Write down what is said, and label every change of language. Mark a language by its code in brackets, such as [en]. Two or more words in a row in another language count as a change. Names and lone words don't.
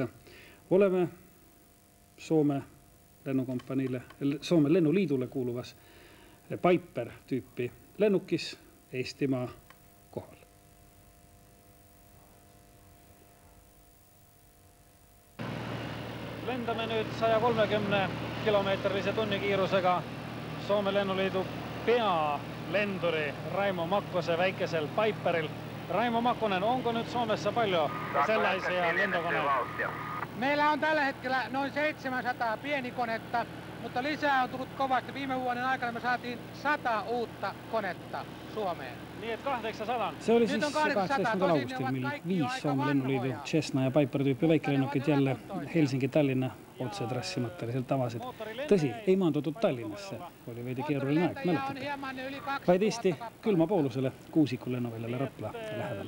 [et] Oleme Soome lennukompaniile, Soome lennuliidule kuuluvas Piper tüüpi lennukis Eestimaa kohal. Lendame nüüd 130 kilomeetrilise tunnikiirusega Soome lennuliidu pealenduri Raimo Makkose väikesel Piperil. [fi] Raimo Makkonen, onko nyt Suomessa paljon sellaisia lentokoneita? Meillä on tällä hetkellä noin 700 pienikonetta, mutta lisää on tullut kovasti. Viime vuoden aikana me saatiin 100 uutta konetta Suomeen. Niin, että 800. Se oli siis 18. [et] augustil, mil 5 Soome lennuliidu Cessna ja Piper tyyppi väikkelennukit jälle Helsinki-Tallinna otse trassimateriaaliselt avasid. Tõsi, ei maandutud Tallinnasse, oli veidi keeruline aeg, mäletate. Vaid Eesti külmapoolusele Kuusiku lennuväljale Rapla lähedale.